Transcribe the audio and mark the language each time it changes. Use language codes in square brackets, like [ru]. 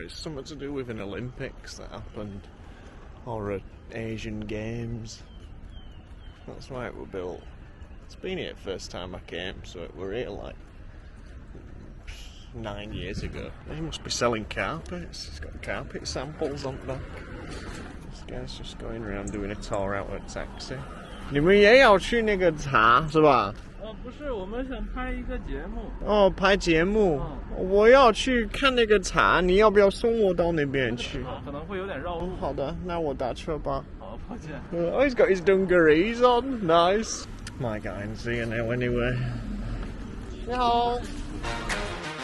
[en] It's something to do with an Olympics that happened. Or Asian Games. That's why it was built. It's been here the first time I came, so it were here like 9 years ago. They must be selling carpets. It's got carpet samples on the back. This guy's just going around doing a tour out of a taxi. [zh] 你们也要去那个茶是吧？不是，我们想拍一个节目。哦，拍节目。我要去看那个茶，你要不要送我到那边去？可能会有点绕路。好的，那我打车吧。好，抱歉。 [en] Oh, he's got his dungarees on. Nice. My guy in see you now anyway. [zh] 你好。